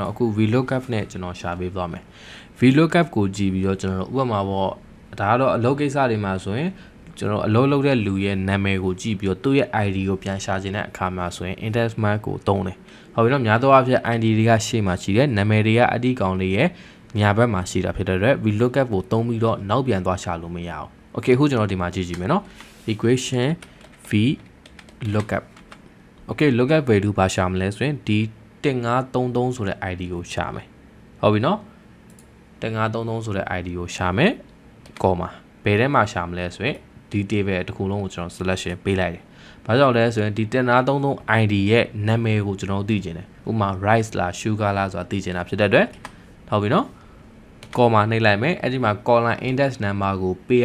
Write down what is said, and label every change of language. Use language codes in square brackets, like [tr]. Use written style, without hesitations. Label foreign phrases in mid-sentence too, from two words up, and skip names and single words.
[my] တော်အခု vlookup နဲ့ကျွန်တော်ရှာပေးသွားမယ် vlookup ကိုကြည့်ပြီးတော့ကျွန်တော်ဥပမာပေါ့ဒါကတော့အလုပ်ကိစ္စတွေမှာဆိုရင်ကျွန်တော်အလုပ်လုပ်တဲ့လူရဲ့နာမည်ကိုကြည့်ပြီးတော့သူ့ရဲ့ ID ကိုပြန်ရှာခြင်းတဲ့အခါမှာဆိုရင် Indexmatch ကိုသုံးတယ်ဟုတ်ပြီနော်များသောအားဖြင့် ID တွေကရှေ့မှာရှိတယ်နာမည်တွေကအတိကောင်လေးရဲ့ညာဘက်မှာရှိတာဖြစ်တဲ့အတွက် vlookup ကိုသုံးပြီးတော့နောက်ပြန်သွားရှာလို့မရအောင် okay အခုကျွန်တော်ဒီမှာကြည့်ကြည့်မယ်နော် equation [en] vlookup okay lookup value [my] ဘာရှာမလဲဆိုရင်ဒီ1533ဆိုတဲ့ ID ကိုရှာမယ်ဟုတ်ပြီနော်1533ဆိုတဲ့ ID ကိုရှာမယ် comma ဘယ်ထဲမှာရှာမလဲဆိုရင်ဒီ table တစ်ခုလုံးကိုကျွန်တော် selection ပေးလိုက်တယ်ဘာကြောင့်လဲဆိုရင်ဒီ1533 ID ရဲ့နာမည်ကိုကျွန်တော်သိချင်တယ်ဥပမာ rice လား sugar လားဆိုတာသိချင်တာဖြစ်တဲ့အတွက်ဟုတ်ပြီနော် comma နှိပ်လိုက်မယ်အဲ့ဒီမှာ [en] column index number [my] ကိုပေးရ